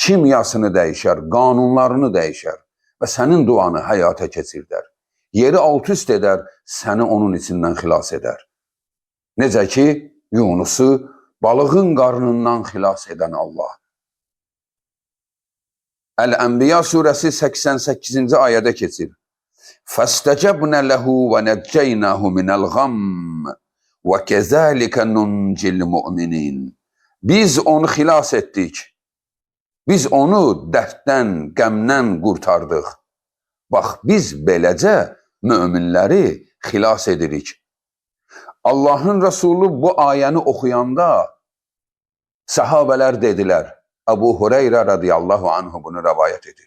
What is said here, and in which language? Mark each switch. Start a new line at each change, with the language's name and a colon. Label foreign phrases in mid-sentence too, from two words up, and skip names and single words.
Azerbaijani: kimyasını dəyişər, qanunlarını dəyişər və sənin duanı həyata keçirdər. Yeri alt üst edər, səni onun içindən xilas edər. Necə ki, Yunusu balığın qarnından xilas edən Allah. Əl-Ənbiya surəsi 88-ci ayədə keçir.
Arabic: فَاسْتَجَبْنَ لَهُ وَنَجَّيْنَاهُ مِنَ الْغَمِّ وَكَذَٰلِكَ نُنْجِي الْمُؤْمِنِينَ.
Azerbaijani: Biz onu xilas etdik. Biz onu dərddən, qəmdən qurtardıq. Bax, biz beləcə möminləri xilas edirik. Allahın Rəsulü bu ayəni oxuyanda səhabələr dedilər, Əbu Hüreyrə
Arabic: رضي الله عنه
Azerbaijani: bunu rəvayət edir.